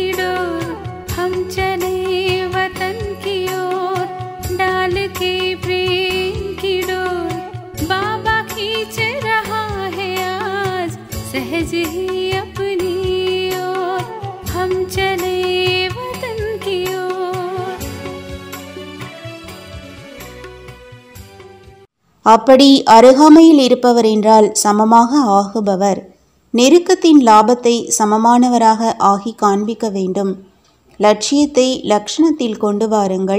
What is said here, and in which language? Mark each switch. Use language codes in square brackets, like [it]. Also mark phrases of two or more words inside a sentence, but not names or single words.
[hi] डोर, हम चले वतन की ओर डाल के प्रेम की डोर, बाबा खींच रहा है आज सहज ही अपनी ओर, हम चले वतन की ओर। [ta] அப்படி அருகாமையில் இருப்பவர் என்றால் சமமாக ஆகுபவர், நெருக்கத்தின் லாபத்தை சமமானவராக ஆகி காண்பிக்க வேண்டும். லட்சியத்தை லட்சணத்தில் கொண்டு வாருங்கள்.